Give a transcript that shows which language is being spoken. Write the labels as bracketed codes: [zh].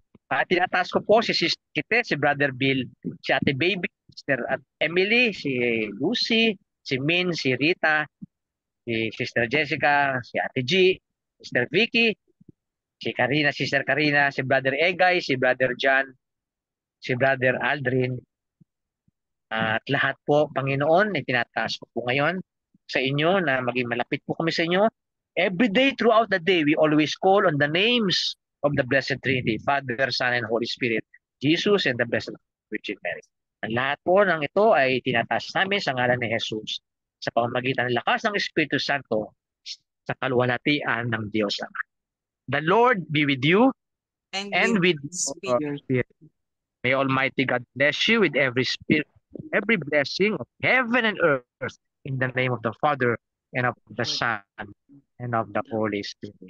[tl] Tinataas ko po si Sister Kite, si Brother Bill, si Ate Baby, Sister Emily, si Lucy, si Min, si Rita, si Sister Jessica, si Ate G, Sister Vicky, si Karina, Sister Karina, si Brother Egay, si Brother John, si Brother Aldrin. At lahat po, Panginoon, tinataas ko po ngayon sa inyo na maging malapit po kami sa inyo. [en] Every day, throughout the day, we always call on the names of the Blessed Trinity, Father, Son, and Holy Spirit, Jesus, and the Blessed Virgin Mary. [tl] Ang lahat po ng ito ay tinataas namin sa ngalan ni Jesus sa pamamagitan ng lakas ng Espiritu Santo sa kaluwalhatian ng Diyos Ama. [en] The Lord be with you and with your spirit. May Almighty God bless you with every spirit, every blessing of heaven and earth in the name of the Father and of the Son and of the Holy Spirit.